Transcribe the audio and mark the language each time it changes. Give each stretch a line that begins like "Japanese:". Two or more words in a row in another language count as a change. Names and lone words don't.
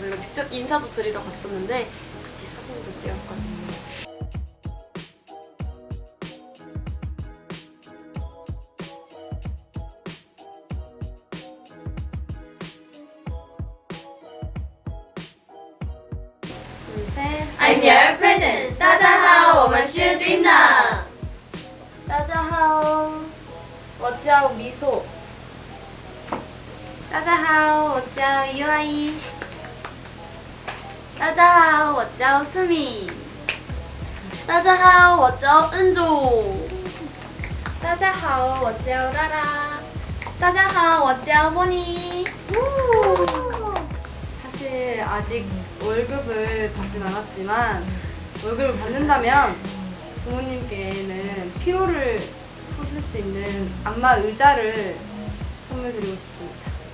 Korean: 그리고 직접 인사도 드리러 갔었는데 같이 사진도 찍었거든요. 둘, 셋.
English: I'm your present.
Chinese: 大家好，我们是 Dreamna。大家好，我叫미소。大家好，我叫유아이。大家好，我叫수미。大家好，我叫은조。大家好，我叫라라。大家好，我叫 모니。
Korean: 사실 아직 월급을 받진 않았지만 월급을 받는다면 부모님께는 피로를 푸실 수 있는 안마 의자를 선물 드리고 싶습니다.